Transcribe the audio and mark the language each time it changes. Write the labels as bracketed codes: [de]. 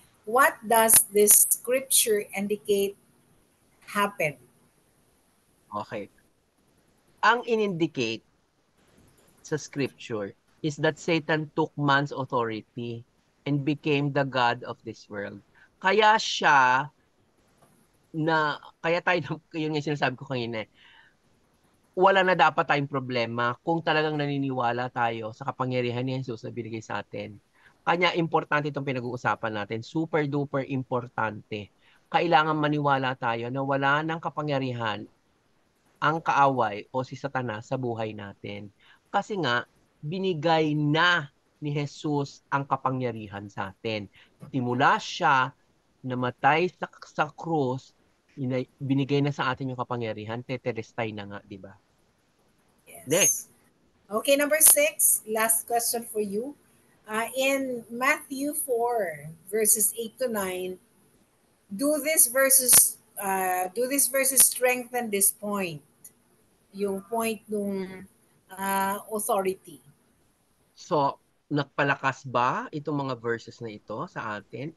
[en] What does this scripture indicate happen? Okay. [tl] Ang in-indicate sa [en] scripture is that Satan took man's authority and became the God of this world. [tl] Kaya siya kaya tayo, yun yung sinasabi ko kanina, wala na dapat tayong problema kung talagang naniniwala tayo sa kapangyarihan ni Jesus na binigay sa atin. Kanya importante itong pinag-uusapan natin. Super duper importante. Kailangan maniwala tayo na wala ng kapangyarihan ang kaaway o si Satanas sa buhay natin. Kasi nga, binigay na ni Jesus ang kapangyarihan sa atin. Simula siya namatay sa krus, binigay na sa atin yung kapangyarihan, tetelestay na nga, di ba? [en] Next. Yes. Okay, number 6, last question for you. In Matthew 4, verses 8 to 9, do these verses strengthen this point? [tl] Yung point nung authority. So, nagpalakas ba itong mga verses na ito sa atin?